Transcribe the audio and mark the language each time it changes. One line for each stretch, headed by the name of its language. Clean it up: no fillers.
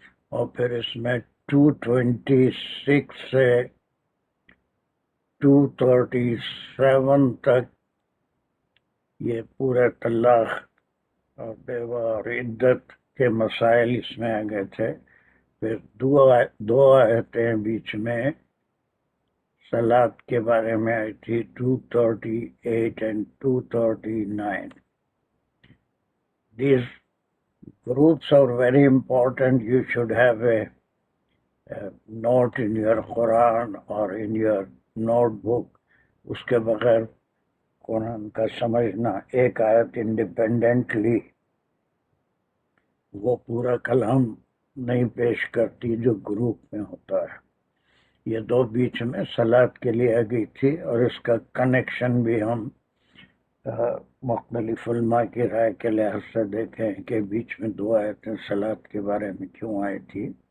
Urdu: اور پھر اس میں 226 سے 237 تک یہ پورے طلاق اور بیوہ اور عدت کے مسائل اس میں آ گئے تھے. پھر دو آیتیں بیچ میں صلاۃ کے بارے میں آئی تھی, 238 and 239.
English: These groups are very important. You should have a note in your Quran or in your notebook.
Urdu: اس کے بغیر قرآن کا سمجھنا, ایک آیت انڈیپینڈنٹلی وہ پورا کلام نہیں پیش کرتی جو گروپ میں ہوتا ہے. یہ دو بیچ میں صلاۃ کے لیے آ گئی تھی, اور اس کا کنیکشن بھی ہم مختلف علماء کی رائے کے لحاظ سے دیکھیں کہ بیچ میں دو آیتیں صلاۃ کے بارے میں کیوں آئی تھی.